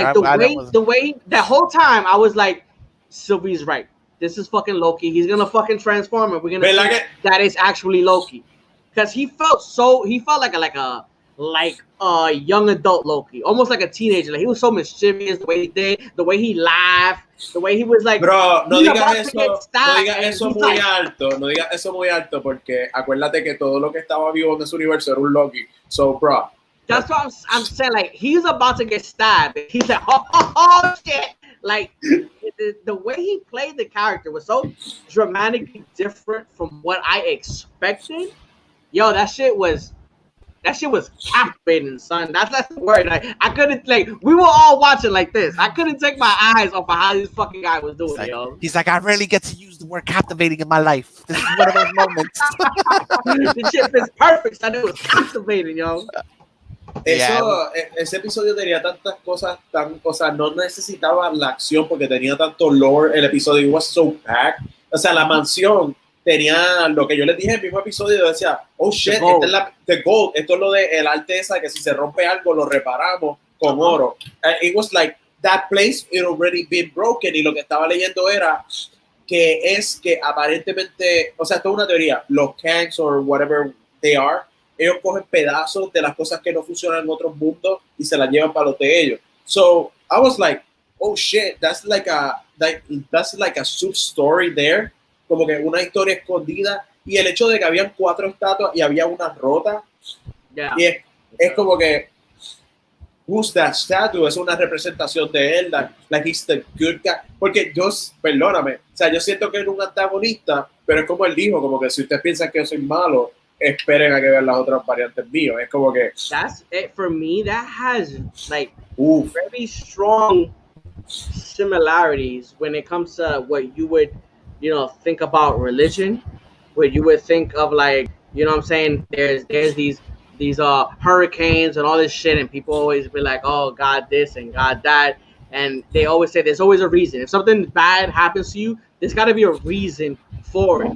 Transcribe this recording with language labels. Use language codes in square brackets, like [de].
[en] Like the way that whole time I was like, Sylvie's right. This is fucking Loki. He's gonna fucking transform it. We're gonna see that is actually Loki, because he felt like a young adult Loki, almost like a teenager. Like he was so mischievous, the way he did, the way he laughed, the way he was like. [es] Bro, no digas eso muy alto, no digas eso muy alto, porque acuérdate que todo lo que estaba vivo en ese universo era un Loki. [en] So, bro. That's what I'm saying. Like he's about to get stabbed. He's like, oh shit. Like the way he played the character was so dramatically different from what I expected. Yo, that shit was captivating, son. That's the word. Like I couldn't we were all watching like this. I couldn't take my eyes off of how this fucking guy was doing, yo. He's like, I rarely get to use were captivating in my life. This is one of those moments. The shit is perfect. I knew it was captivating, yo. [es] Ese episodio tenía tantas cosas o sea, no necesitaba la acción porque tenía tanto lore. El episodio [en] was so packed. [es] O sea, la mansión tenía lo que yo les dije en el mismo episodio. Yo decía, oh shit, esta es la [en] the gold. [es] Esto es lo de el arte esa que si se rompe algo lo reparamos con oro. [en] It was like that place it already been broken. [es] Y lo que estaba leyendo era que aparentemente, o sea, esto es una teoría. Los Kangs [en] or whatever they are, [es] ellos cogen pedazos de las cosas que no funcionan en otros mundos y se las llevan para los de ellos. [en] So I was like, oh shit, that's like a sub story there, [es] como que una historia escondida. Y el hecho de que habían 4 estatuas y había una rota, y es como que [en] who's that statue? [es] Es una representación de él, [en] like he's the good guy. [es] Porque perdóname, o sea, yo siento que es un antagonista, pero es como él dijo, como que si ustedes piensan que yo soy malo, esperen a que vean las otras variantes míos. Es como que [en] that's it for me. That has like very strong similarities when it comes to what you would, think about religion. What you would think of, like, what I'm saying, there's these hurricanes and all this shit, and people always be like, oh, God this and God that, and they always say there's always a reason. If something bad happens to you, there's got to be a reason for it.